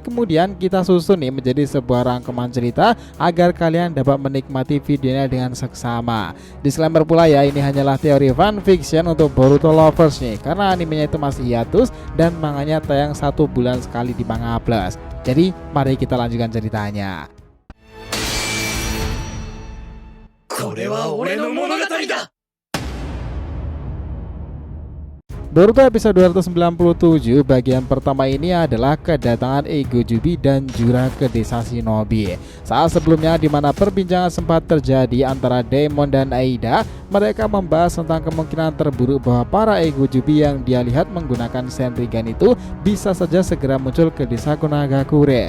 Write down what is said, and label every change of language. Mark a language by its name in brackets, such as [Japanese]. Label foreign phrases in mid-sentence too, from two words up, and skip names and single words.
[Indonesian] Kemudian kita susun nih menjadi sebuah rangkuman cerita agar kalian dapat menikmati videonya dengan seksama. Disclaimer pula ya, ini hanyalah teori fanfiction untuk Boruto lovers nih, karena animenya itu masih hiatus dan manganya tayang 1 bulan sekali di Manga Plus. Jadi mari kita lanjutkan ceritanya. [Japanese] これは俺の物語だ。 [Indonesian] Boruto episode 297 bagian pertama ini adalah kedatangan Eigo Jubi dan Jura ke desa Shinobi. Saat sebelumnya di mana perbincangan sempat terjadi antara Daemon dan Aida, mereka membahas tentang kemungkinan terburuk bahwa para Eigo Jubi yang dia lihat menggunakan Senrigan itu bisa saja segera muncul ke desa Konagakure.